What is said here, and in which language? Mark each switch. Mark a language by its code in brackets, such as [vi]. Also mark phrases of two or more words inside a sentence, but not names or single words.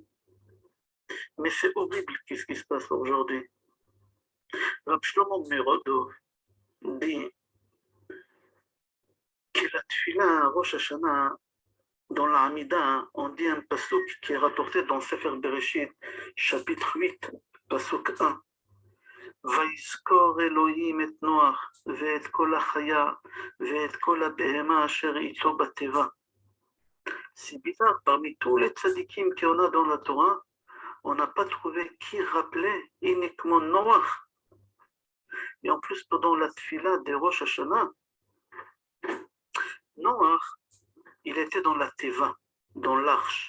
[fr] Mais c'est horrible ce qui se passe aujourd'hui. Rab Shlomo Merodov dit que la tfila à Rosh Hashanah, dans la Hamida, on dit un pasuk qui est rapporté dans Sefer Bereshit, chapitre 8, pasuk 1. [he] ויזכור אלוהים את נוח ואת כל החיה ואת כל הבהמה אשר איתו בתיבה. [fr] C'est bizarre, parmi tous les tzadikim qu'on a dans la Torah, on n'a pas trouvé qui rappelait uniquement Noach. Et en plus, pendant la tfila de Rosh Hashanah, Noach, il était dans la teva, dans l'arche.